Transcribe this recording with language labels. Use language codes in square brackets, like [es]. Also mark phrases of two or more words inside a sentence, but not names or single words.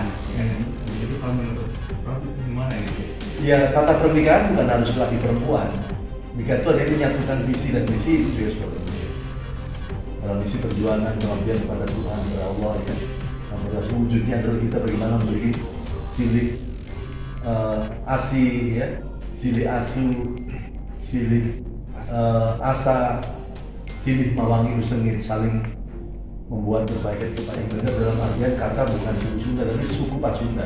[id] Jadi kalau menurut Prof itu gimana gitu? Ya, kata pernikahan bukan harus laki perempuan. Nikah itu ada yang menyatukan visi dan misi, itu juga seperti itu. Dalam misi perjuangan pengabdian kepada Tuhan, kepada Allah, ya. Yang berhasil wujudnya adalah kita bagaimana memberi [su] silih asih, [id] ya, [su] silih asuh, silih asa, silih mawangi sengit, [id] saling membuat kebaikan yang benar dalam artian kata bukan suku Sunda, tapi suku Pasundan.